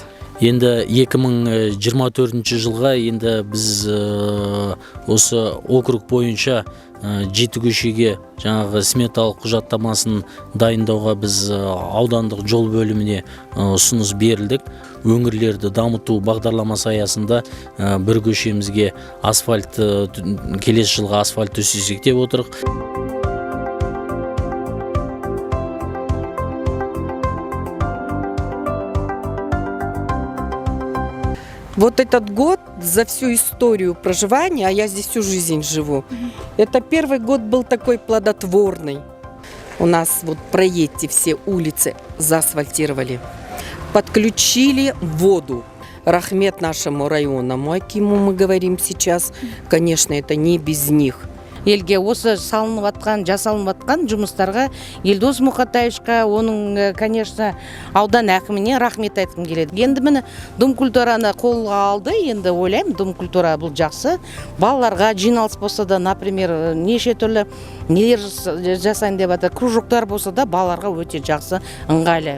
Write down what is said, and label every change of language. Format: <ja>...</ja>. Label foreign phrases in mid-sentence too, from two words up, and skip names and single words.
<kk>Енді 2024 жылға енді біз осы округ бойынша 7 көшеге жаңағы сметалық құжаттамасын дайындауға біз аудандық жол бөліміне ұсыныс берілдік. Өңірлерді дамыту бағдарламасы аясында бір көшемізге асфальт, келесі жылға асфальт төсесек деп отырық.</kk> <ru>Вот этот год за всю историю проживания, а я здесь всю жизнь живу, это первый год был такой плодотворный. У нас вот проедьте, все улицы заасфальтировали, подключили воду, рахмет нашему районному Акиму, мы говорим сейчас. Конечно, это не без них.</ru> <kk>Елге осы салынып атқан, жасалынып атқан жұмыстарға Елдос Мұқатаевичқа, оның, конечно, аудан әкіміне рахмет айтқым келеді. Енді міне</kk> <ru>Дом культураны</ru> <kk>қолға алды, енді ойлаймын,</kk> <ru>Дом культура</ru> <kk>бұл жақсы. Балаларға жиналыс болса да, например, неше түрлі нелер жасайын деп жатыр, кружоктар болса да, балаларға өте жақсы, ыңғайлы.</kk>